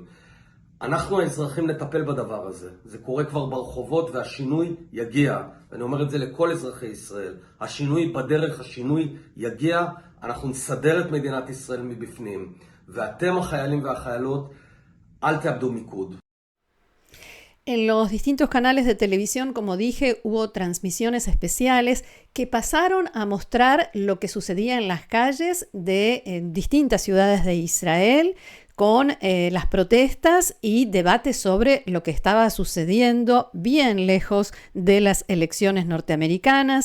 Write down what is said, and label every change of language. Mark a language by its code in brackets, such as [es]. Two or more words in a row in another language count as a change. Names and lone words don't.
[he] אנחנו האזרחים נטפל בדבר הזה. זה קורה כבר ברחובות והשינוי יגיע. ואני אומר את זה לכל אזרחי ישראל. השינוי בדרך, השינוי יגיע. אנחנו נסדר את מדינת ישראל מבפנים. ואתם החיילים והחיילות, אל תאבדו מיקוד. [es] En los distintos canales de televisión, como dije, hubo transmisiones especiales que pasaron a mostrar lo que sucedía en las calles de distintas ciudades de Israel, con las protestas y debates sobre lo que estaba sucediendo bien lejos de las elecciones norteamericanas.